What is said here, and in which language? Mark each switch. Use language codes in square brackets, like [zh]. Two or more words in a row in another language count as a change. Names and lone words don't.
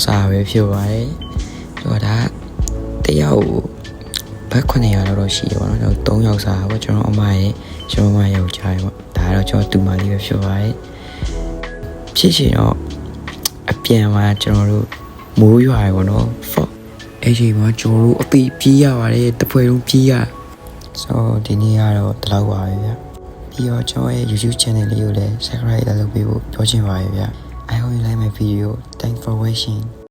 [my] စားပဲဖြစ်ပါတယ်ဆိုတော့ဒါတယောက်ဘက်900လောက်တော့ရှိရပါတော့3ယောက်စားပါကျွန်တော်အမရဲ့ကျွန်တော်မယောက်ျားရဲ့ပေါ့ဒါတော့ကျွန်တော်တူမလေးပဲဖြစ်ပါတယ်ဖြစ်ချင်တော့အပြင်မှာကျွန်တော်တို့မိုးရွာရပါတော့အဲ့ဒီမှာကျွန်တော်တို့အပီပြေးရပါတယ်တပွဲလုံးပြေးရဆိုဒီနေ့ကတော့ဒီလောက်ပါပဲဗျာပြီးတော့ကျွန်တော်ရဲ့ [en] YouTube channel [my] လေးကိုလည်း subscribe လုပ်ပေးဖို့ပြောချင်ပါတယ်ဗျာ [en] I hope you like my video. Thanks for watching.